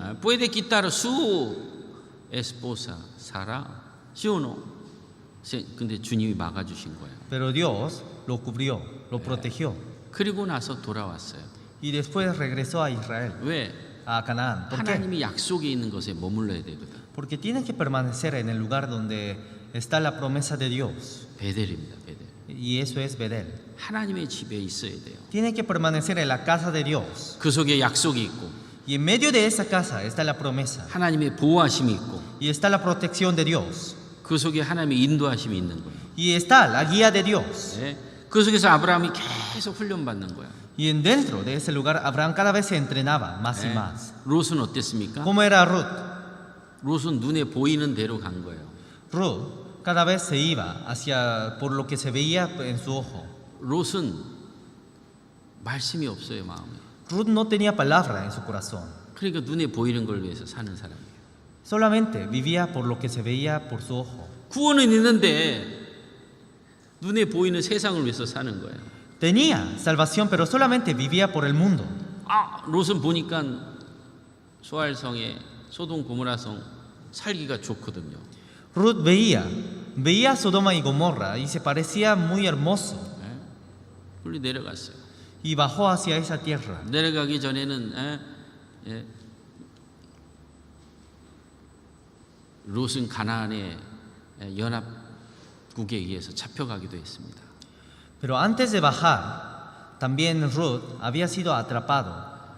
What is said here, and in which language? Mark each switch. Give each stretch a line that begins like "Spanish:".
Spanish: Puede quitar su esposa Sara, ¿sí o no?
Korean: 근데 주님이 막아주신 거예요.
Spanish: Pero Dios lo cubrió, lo protegió.
Korean: 그리고 나서 돌아왔어요.
Spanish: y después regresó a Israel,
Korean: 왜?
Spanish: a Canaán. ¿Por qué?
Korean: 하나님이 약속에 있는 것에 머물러야 되거든.
Spanish: Porque tiene que permanecer en el lugar donde está la promesa de Dios.
Korean: 베델입니다. 베델.
Spanish: Y eso es Bedel.
Korean: 하나님의 집에 있어야 돼요.
Spanish: Tiene que permanecer en la casa de Dios.
Korean: 그 속에 약속이 있고
Spanish: Y en medio de esa casa está la promesa.
Korean: 하나님의 보호하심이 있고
Spanish: Y está la protección de Dios.
Korean: 그 속에 하나님의 인도하심이 있는 거예요.
Spanish: Y está la guía de Dios.
Korean: 예? 그 속에서 아브라함이 계속 훈련받는 거야.
Spanish: Y en dentro de ese lugar Abraham cada vez se entrenaba más y
Korean: 예?
Spanish: más.
Korean: 롯은 어땠습니까?
Spanish: ¿Cómo era Ruth?
Korean: 롯은 눈에 보이는 대로 간 거예요.
Spanish: Ruth cada vez se iba hacia por lo que se veía en su ojo.
Korean: 롯은 말씀이 없어요, 마음에.
Spanish: Ruth no tenía palabra en su corazón.
Korean: 그러니까 눈에 보이는 걸 위해서 사는 사람이에요.
Spanish: Solamente vivía por lo que se veía por su ojo.
Korean: 구원은 있는데 눈에 보이는 세상을 위해서 사는 거예요.
Spanish: Tenía salvación, pero solamente vivía por el mundo.
Korean: 아, 롯은 보니까 소알성에 소돔 고모라성 살기가 좋거든요.
Spanish: Ruth veía Sodoma y Gomorra y se parecía muy hermoso.
Korean: 예? 빨리 내려갔어요.
Spanish: Y bajó hacia esa tierra.
Korean: 내려가기 전에는 롯은 가나안의 연합국에 의해서 잡혀가기도 했습니다.
Spanish: Pero antes de bajar, también Ruth había sido atrapado.